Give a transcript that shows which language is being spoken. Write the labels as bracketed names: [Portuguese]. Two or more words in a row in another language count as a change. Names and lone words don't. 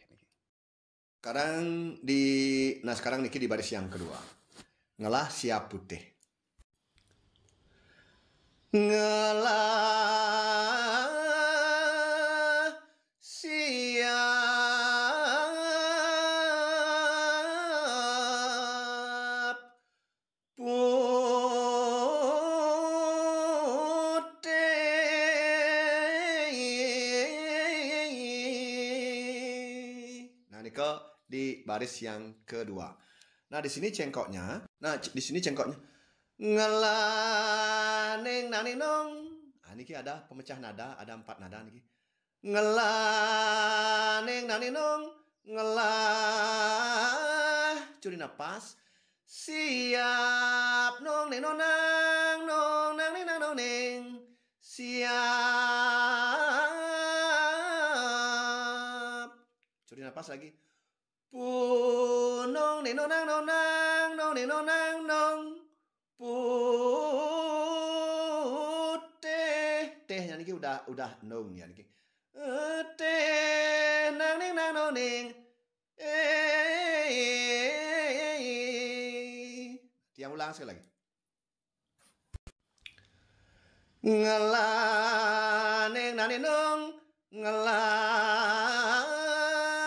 [Indonesian] Sekarang Niki di baris yang kedua. [Balinese] Ngelah siap putih. Ngelah siap putih. [Indonesian] Nah, Niko di baris yang kedua. Nah, di sini cengkoknya. Ngelaneng naning nong. Nah, niki ada pemecah nada, ada 4 nada niki. Ngelaneng naning nong. Ngelah curi napas. Siap nong neng nonang nong nang neng nang nong neng. [Balinese] Siap. [Indonesian] Curi napas lagi. Punong neng nonang nonang nong neng nonang nong. [Balinese] Putih. [Indonesian] Tehnya niki udah nong ya niki. Teh nang neng nang nong neng. Tiang ulang sekali lagi. Ngelaneng nang nong. [Balinese] Ngelah